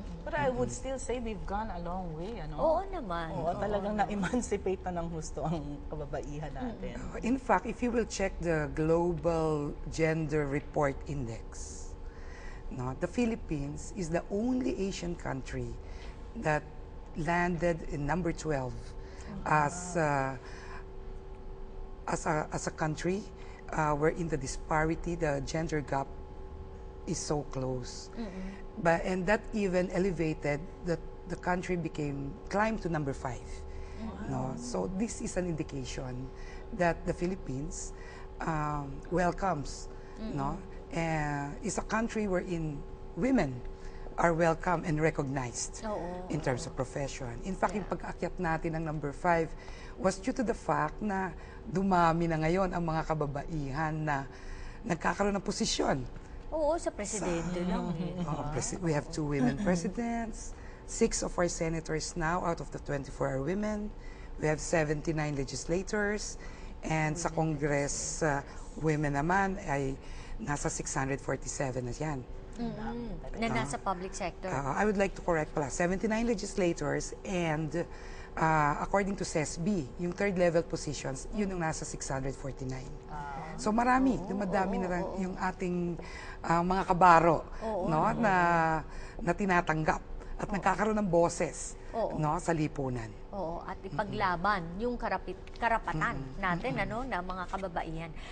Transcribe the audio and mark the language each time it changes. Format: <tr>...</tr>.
<en>But I would still say they've gone a long way, ano?</en> <tl>Oo naman. Oo, talagang na-emancipate na ng husto ang kababaihan natin.</tl> <en>In fact, if you will check the Global Gender Report Index, no, the Philippines is the only Asian country that landed in number 12 as a country wherein the disparity, the gender gap is so close. And that even elevated that the country climbed to number 5. No? So this is an indication that the Philippines welcomes, no, is a country wherein women are welcome and recognized</en> <tl>Oo,</tl> <en>in terms of profession.</en> <tl>In fact, yung pag-akyat natin ng number 5</tl> <en>was due to the fact</en> <tl>na dumami na ngayon ang mga kababaihan na nagkakaroon ng posisyon. Oo, sa presidente lang.</tl> <en>We have 2 women presidents, 6 of our senators now out of the 24 are women. We have 79 legislators, and sa Congress, women</en> <tl>naman ay nasa 647 na yan. Na nasa public sector.</tl> <en>I would like to correct pala, 79 legislators and according to SESB, yung third level positions,</en> <tl>yun yung nasa 649. So marami, dumadami na yung ating mga kabaro no, na tinatanggap at nagkakaroon ng boses no, sa lipunan. Oo, at ipaglaban yung karapatan natin na mga kababaihan.</tl>